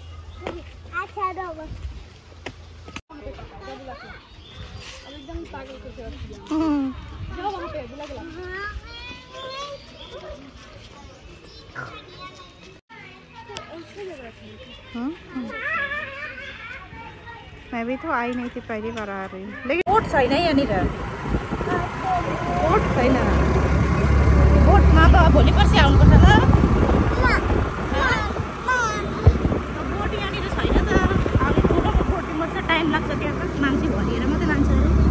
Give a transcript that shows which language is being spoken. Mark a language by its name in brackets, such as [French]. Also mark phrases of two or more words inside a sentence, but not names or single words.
[Hindi] मैं भी तो आई नहीं थी, पहली बार आ रही हूँ। [Nepali] लेकिन बोट छैन यहाँनिर, बोट छैन। बोटमा त भोलि पर्सि आउनुपर्छ ल। बोट यहाँनिर छैन त। अब ठुलो बोटमा चाहिँ टाइम लाग्छ, त्यहाँ त मान्छे भरिएर मात्रै लान्छ अरे।